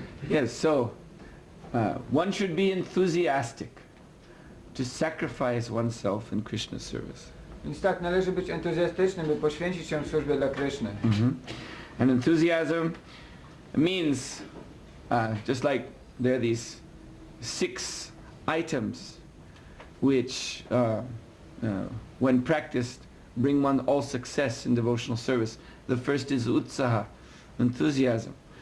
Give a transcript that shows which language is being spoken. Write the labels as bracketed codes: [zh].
[en] Yes, so one should be enthusiastic to sacrifice oneself in Krishna's service. [pl] Więc tak, należy być entuzjastycznym, by poświęcić się w służbie dla Kryszny. [en] And enthusiasm means, just like there are these 6 items which, when practiced, bring one all success in devotional service. The first is utsaha, enthusiasm.